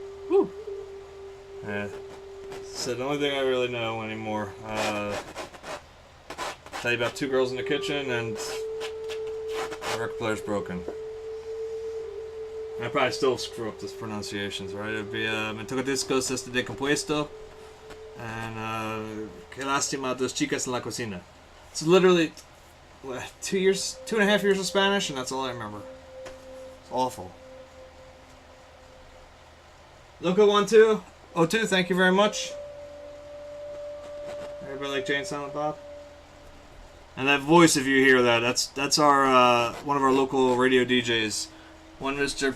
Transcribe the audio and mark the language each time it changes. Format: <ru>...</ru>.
<en>Woo. So the only thing I really know anymore, tell you about 2 girls in the kitchen and the record player's broken. I probably still screw up these pronunciations, right? It'd be</en> <es>me toca discos este decompuesto and que lástima dos chicas en la cocina.</es> <en>It's literally 2.5 years of Spanish, and that's all I remember. It's awful. Loco1202, thank you very much. Everybody like Jane Silent Bob? And that voice, if you hear that, that's our one of our local radio DJs, one Mr.</en>